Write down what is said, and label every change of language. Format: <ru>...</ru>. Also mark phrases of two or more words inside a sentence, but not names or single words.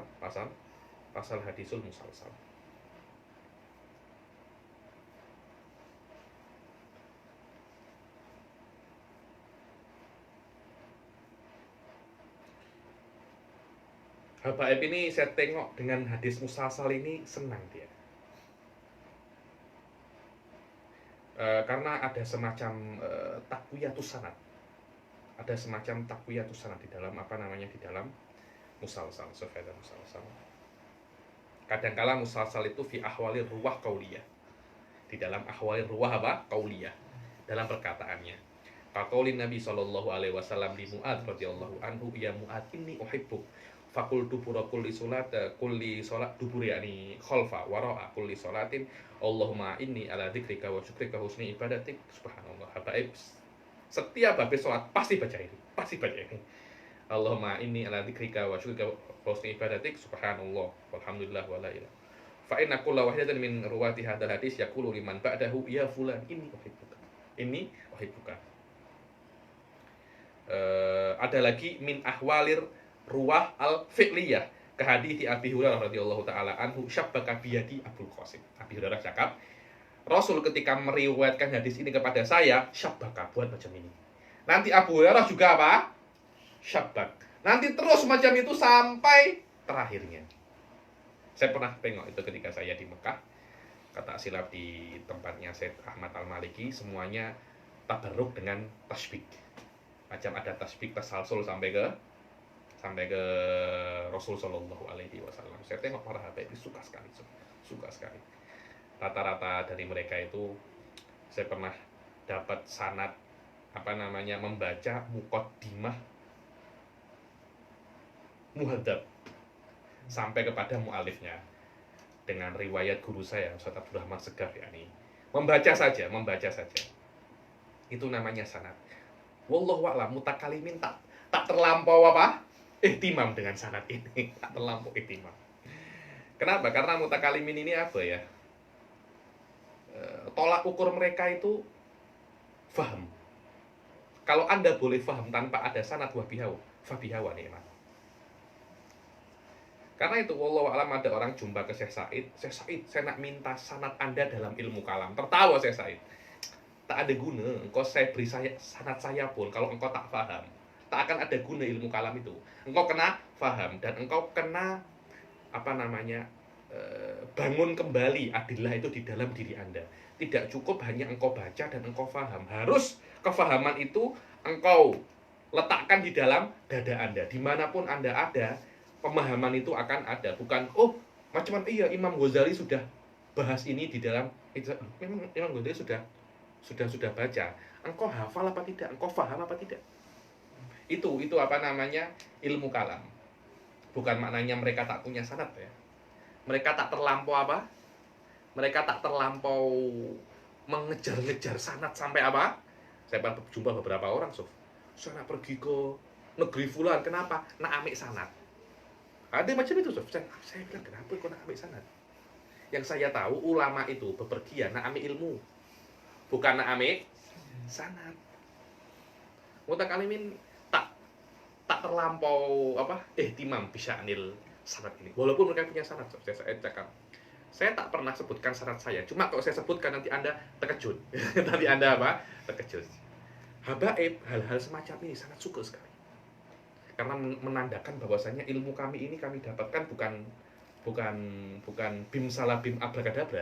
<ms>Pasal</ms> <ar>حديث المسلسل.</ar> <ms>Habaib ini saya tengok dengan hadis musalsal ini senang dia. Karena ada semacam</ms> <ar>تقوية السند.</ar> <ms>Ada semacam</ms> <ar>تقوية السند</ar> <ms>di dalam di dalam musalsal, sufada musalsal. Kadangkala musalsal itu</ms> <ar>في أحوال الرواة قولية.</ar> <ms>Di dalam</ms> <ar>أحوال الرواة</ar> <ms>apa? Qauliyah. Dalam perkataannya.</ms> <ar>فقال النبي صلى الله عليه وسلم لمعاذ رضي الله عنه يا معاذ إني أحبك. فقل دبر كل صلاة دبري يعني خلف وراء كل صلاة اللهم إني على ذكرك وشكرك حسن عبادتك. سبحان الله.</ar> <ms>Habaib setiap habis sholat pasti baca ini.</ms> <ar>اللهم إني على ذكرك وشكرك حسن عبادتك. سبحان الله والحمد لله ولا إله. فإن كل واحدة من رواة هذا الحديث يقول لمن بعده يا فلان إني أحبك. إني أحبك.</ar> <ms>Ada lagi</ms> <ar>من أحوال الرواة الفعلية ke حديث أبي هريرة رضي الله تعالى عنه شبك بيدي أبو القاسم.</ar> <ms>Abi Hurairah cakap, Rasul ketika meriwayatkan hadis ini kepada saya, syabbaka, buat macam ini. Nanti Abu Hurairah juga apa? Syabbak. Nanti terus macam itu sampai terakhirnya. Saya pernah tengok itu ketika saya di Mekah. Kata silap di tempatnya Syekh Ahmad Al-Maliki, semuanya tabarruk dengan tasbih. Macam ada tasbih tasalsul sampai ke Rasul</ms> <ar>صلى الله عليه وسلم.</ar> <ms>Saya tengok para habaib itu suka sekali. Rata-rata dari mereka itu saya pernah dapat sanad membaca muqaddimah muhadzab sampai kepada mu'alifnya dengan riwayat guru saya Ustaz Abdurrahman Segaf yakni membaca saja. Itu namanya sanad.</ms> <ar>والله أعلم,</ar> <ms>mutakalimin tak terlampau ihtimam dengan sanad ini, tak terlampau ihtimam. Kenapa? Karena mutakalimin ini apa ya? Tolak ukur mereka itu faham. Kalau Anda boleh faham tanpa ada sanad</ms> <ar>فبها ونعمت.</ar> <ms>Karena itu</ms> <ar>والله أعلم</ar> <ms>ada orang jumpa ke Syekh Said, saya nak minta sanad Anda dalam ilmu kalam. Tertawa Syekh Said. Tak ada guna, engkau saya beri sanad saya pun kalau engkau tak faham. Tak akan ada guna ilmu kalam itu. Engkau kena faham dan engkau kena bangun kembali adillah itu di dalam diri Anda. Tidak cukup hanya engkau baca dan engkau faham. Harus kefahaman itu engkau letakkan di dalam dada Anda. Dimanapun Anda ada, pemahaman itu akan ada. Bukan, macam iya Imam Ghazali sudah bahas ini di dalam. Memang Imam Ghazali sudah baca. Engkau hafal apa tidak? Engkau faham apa tidak? Itu ilmu kalam. Bukan maknanya mereka tak punya sanad ya. Mereka tak terlampau Mereka tak terlampau mengejar-ngejar sanad sampai Saya jumpa beberapa orang, saya nak pergi ke negeri fulan, kenapa? Nak ambil sanad. Ada macam itu, Saya bilang, kenapa kau nak ambil sanad? Yang saya tahu ulama itu bepergian nak ambil ilmu, bukan nak ambil sanad. Mutakalimin tak terlampau ihtimam bisa anil sanad ini. Walaupun mereka punya sanad, saya cakap. Saya tak pernah sebutkan sanad saya. Cuma kalau saya sebutkan nanti Anda terkejut. Nanti Anda terkejut. Habaib hal-hal semacam ini sangat suka sekali. Karena menandakan bahwasanya ilmu kami ini kami dapatkan bukan bim salah bim abrakadabra.</ms>